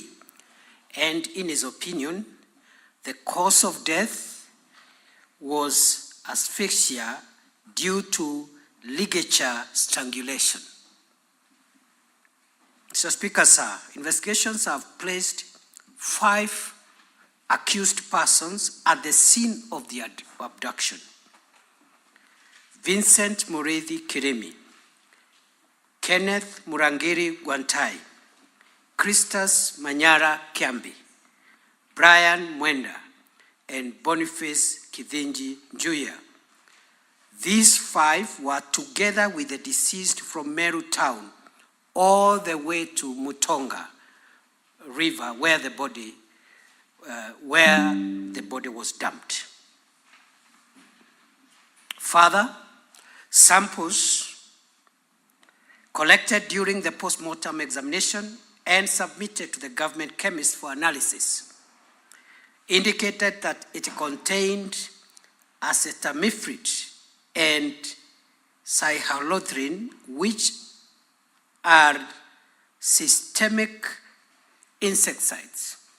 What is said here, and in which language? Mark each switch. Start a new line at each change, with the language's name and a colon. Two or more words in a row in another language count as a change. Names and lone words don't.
English: And in his opinion, the cause of death was asphyxia due to ligature strangulation. Mr. Speaker, sir, investigations have placed 5 accused persons at the scene of the abduction. Vincent Mureithi Kirimi, Kenneth Murangiri Wantai, Christus Manyara Kiambi, Brian Mwenda, and Boniface Kithinji Njuya. These 5 were together with the deceased from Meru town all the way to Mutonga River where the body was dumped. Further, samples collected during the post-mortem examination and submitted to the government chemist for analysis indicated that it contained acetamiprid and cyhalothrin, which are systemic insecticides.